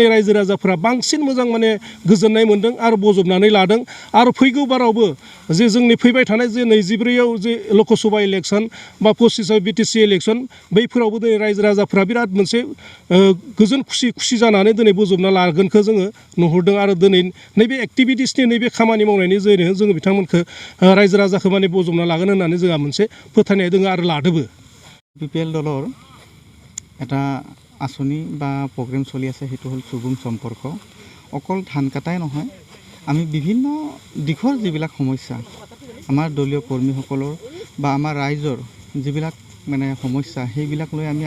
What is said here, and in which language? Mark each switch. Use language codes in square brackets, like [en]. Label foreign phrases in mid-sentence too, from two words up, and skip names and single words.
[brx] रायजो राजाफोरा बांसिन मोजां माने गोजोननाय मोन्दों आरो बजबनानै लादों आरो फैगौ बारावबो जे जोंनि फैबाय थानाय जे 24आव जे [en] lok sabha election [brx] बा 25आव बिटिसि इलेक्सन बैफोरावबो दिनै रायजो राजाफोरा बिराद मोनसे गोजोन खुसि जानानै दिनै बजबना लागोनखौ जोङो नुहुरदों आरो दिनै नैबे एक्टिभिटिसनि नैबे खामानि मावनायनि जोहैनो जोङो बिथांमोनखौ रायजो राजाखौ माने बजबना लागोन होननानै जोंहा मोनसे फोथायनाय दङ आरो लादोबो [as] BPL দলৰ এটা আঁচনি বা প্ৰগ্ৰেম চলি আছে সেইটো হ'ল চুবুং সম্পৰ্ক অকল ধান কাটাই নহয় আমি বিভিন্ন দিশৰ যিবিলাক সমস্যা আমাৰ দলীয় কৰ্মীসকলৰ বা আমাৰ ৰাইজৰ যিবিলাক মানে সমস্যা সেইবিলাক লৈ আমি